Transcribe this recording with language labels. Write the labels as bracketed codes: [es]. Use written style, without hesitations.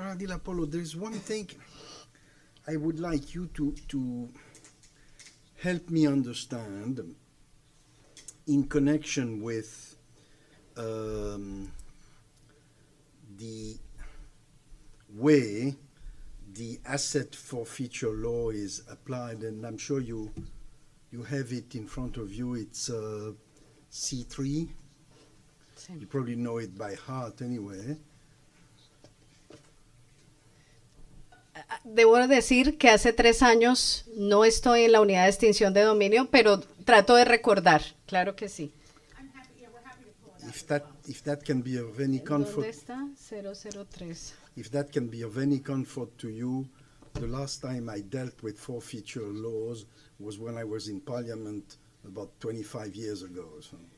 [en] Ardila Polo, there's one thing I would like you to help me understand in connection with the way the asset forfeiture law is applied, and I'm sure you have it in front of you. It's C3. [es] Sí. [en] You probably know it by heart anyway. [es] Debo decir que hace 3 años no estoy en la unidad de extinción de dominio, pero trato de recordar. Claro que sí. [en] If that can be of any comfort, [es] ¿Dónde está? 003. [en] if that can be of any comfort to you, the last time I dealt with forfeiture laws was when I was in Parliament about 25 years ago. So.